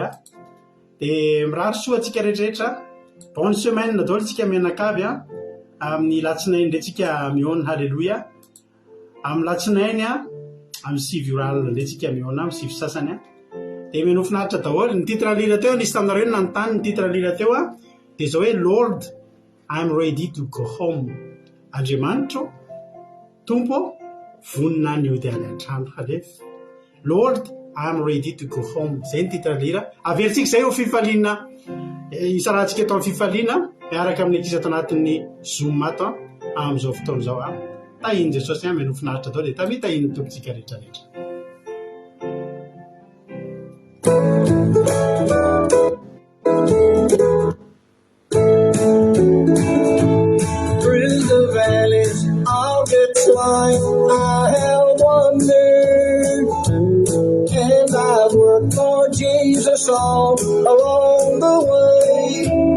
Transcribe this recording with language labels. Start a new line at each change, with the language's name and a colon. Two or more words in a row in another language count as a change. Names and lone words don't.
Malagasy: Dia mirary soa antsika rehetrarehetra.
French: Bonne semaine
Malagasy: daholo tsika mianakavy amin'ny latsinainy indretsika miona. Alleluia. Amin'ny latsinainy amin'ny 7 oralina indretsika miona amin'ny 7 sasany dia meno finaritra daholo. Ny titre lira teo nisy taminareo ny nanontany ny titre lira teo dia izao hoe
English: Lord I'm ready to go home.
Malagasy: Andriamanitra tompo vonina ny ody any an-trano. Halefa.
English: Lord I'm ready to go home.
Malagasy: Izay ny titre lira. Averintsika izay ho fifaliana isarantsika eto amin'ny fifaliana miaraka amin'ny ekisa ato anatin'ny Zoom ato amin'izao fotoana izao tahiny Jesosy meno finaritra daholo dia tamitahiny tompontsika rehetrarehetra.
English: Through the valleys of its life I have wandered, and I've worked for Jesus all along the way.